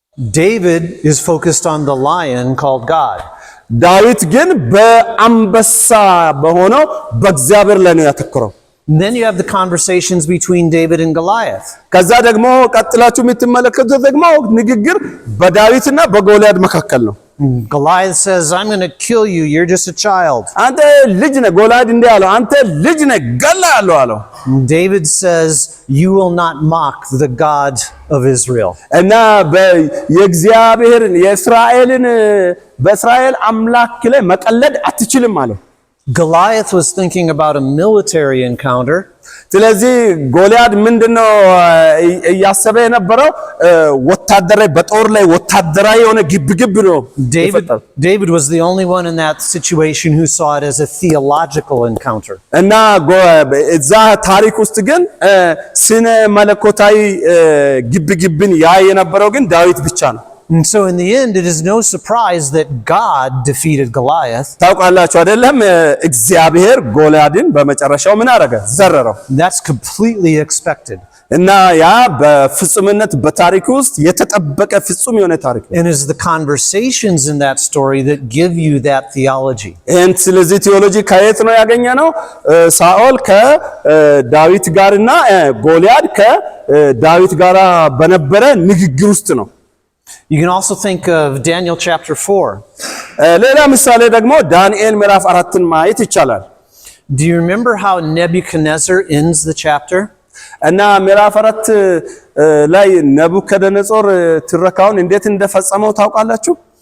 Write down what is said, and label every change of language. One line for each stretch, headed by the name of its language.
English: David is focused on the lion called God.
Amharic: ዳዊት ግን በአንበሳ በሆነው በእግዚአብሔር ላይ ነው ያተኮረው.
English: And then you have the conversations between David and Goliath.
Amharic: ከዛ ደግሞ ቀጥላችሁ የምትመለከቱት ደግሞ ንግግር በዳዊትና በጎልያድ መካከል ነው.
English: Goliath says, I'm going to kill you, you're just a child.
Amharic: አንተ ልጅ ነህ ጎልያድ እንዲህ አለው አንተ ልጅ ነህ ገላለሁ አለው.
English: David says, you will not mock the God of Israel.
Amharic: እና የእግዚአብሔርን የእስራኤልን በእስራኤል አምላክ ላይ መቀለድ አትችልም አለው.
English: Goliath was thinking about a military encounter.
Amharic: ስለዚህ ጎልያድ ምንድነው እያሰበ የነበረው ወታደራዊ በጦር ላይ ወታደራዊ የሆነ ግብግብ ነው.
English: David was the only one in that situation who saw it as a theological encounter.
Amharic: እና እዛ ታሪክ ውስጥ ግን ስነ መለኮታዊ ግብግብን ያየ የነበረው ግን ዳዊት ብቻ ነው.
English: And so in the end, it is no surprise that God defeated Goliath.
Amharic: ታውቃላችሁ አይደለም እግዚአብሔር ጎልያድን በመጨረሻው ምን አደረገ ዘረረው
English: That's completely expected.
Amharic: እና ያ በፍጹምነት በታሪክ ውስጥ የተጠበቀ ፍጹም የሆነ ታሪክ ነው
English: And it's the conversations in that story that give you that theology.
Amharic: and ስለዚህ ቴዎሎጂ ከየት ነው ያገኘነው ሳኦል ከዳዊት ጋርና ጎልያድ ከዳዊት ጋር በነበረ ንግግር ውስጥ ነው
English: You can also think of Daniel chapter 4.
Amharic: ሌላ ምሳሌ ደግሞ ዳንኤል ምዕራፍ 4ን ማየት ይቻላል
English: Do you remember how Nebuchadnezzar ends the chapter?
Amharic: እና ምዕራፍ 4 ላይ ነቡከደነጾር ትረካውን እንዴት እንደፈጸመው ታውቃላችሁ